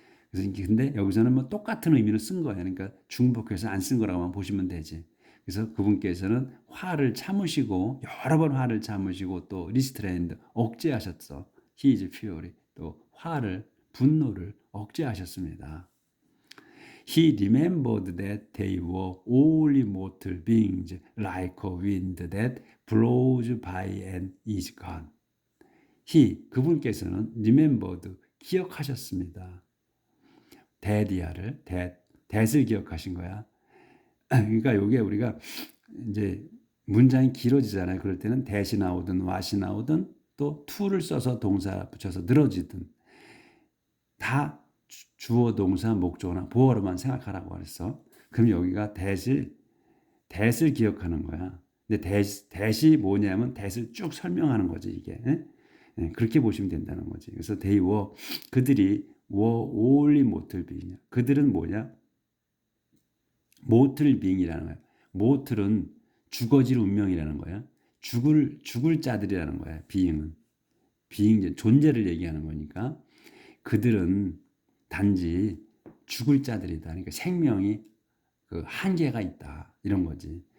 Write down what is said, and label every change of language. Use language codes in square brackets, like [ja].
[ko] 그래서 근데 여기서는 뭐 똑같은 의미로 쓴 거예요. 그러니까 중복해서 안 쓴 거라고만 보시면 되지. 그래서 그분께서는 화를 참으시고 여러 번 화를 참으시고 또 리스트레인드 억제하셨어. [en] He is fury [ko] 또 화를 분노를 억제하셨습니다. [en] He remembered that they were only mortal beings like a wind that blows by and is gone. He [ko] 그분께서는 [en] remembered [ko] 기억하셨습니다. that을 기억하신 거야. 그러니까 요게 우리가 이제 문장이 길어지잖아요. 그럴 때는 that이 나오든 what이 나오든 또 to를 써서 동사 붙여서 늘어지든 다 주어, 동사, 목적어나 보어로만 생각하라고 그랬어. 그럼 여기가 that을 기억하는 거야. 근데 that이 뭐냐면 that을 쭉 설명하는 거지 이게. 그렇게 보시면 된다는 거지. 그래서 [en] they were [ko] 그들이 [en] were only mortal being이야. [ko] 그들은 뭐냐? mortal being이라는 거야. mortal은 죽어질 운명이라는 거야. 죽을 자들이라는 거야. being 존재를 얘기하는 거니까 그들은 단지 죽을 자들이다. 그러니까 생명이 그 한계가 있다. 이런 거지.